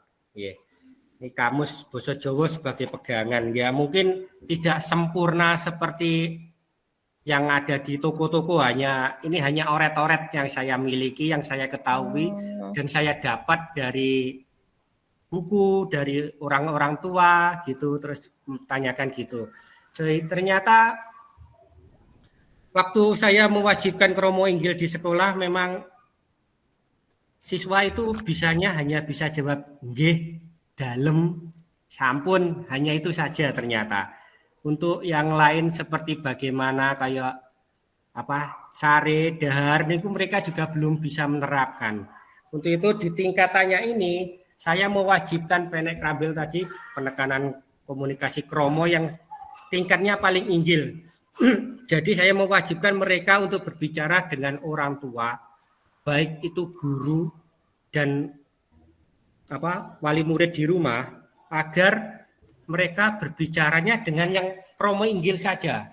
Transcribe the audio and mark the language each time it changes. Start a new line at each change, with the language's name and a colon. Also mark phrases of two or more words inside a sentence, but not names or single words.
Indonesian: Ini kamus Basa Jawa sebagai pegangan ya, mungkin tidak sempurna seperti yang ada di toko-toko, hanya oret-oret yang saya miliki, yang saya ketahui dan saya dapat dari buku, dari orang-orang tua gitu, terus tanyakan gitu. Jadi ternyata waktu saya mewajibkan
Javanese: kromo inggil
Indonesian: di sekolah, memang siswa itu hanya bisa jawab
Javanese: nggih, dalem, sampun,
Indonesian: hanya itu saja ternyata. Untuk yang lain seperti bagaimana kayak
Javanese: sare, dahar, niku
Indonesian: mereka juga belum bisa menerapkan. Untuk itu di tingkatannya ini saya mewajibkan Penek Kerambil tadi, penekanan komunikasi kromo yang tingkatnya paling inggil. Jadi saya mewajibkan mereka untuk berbicara dengan orang tua, baik itu guru dan wali murid di rumah, agar mereka berbicaranya dengan yang
Javanese: kromo inggil
Indonesian: saja.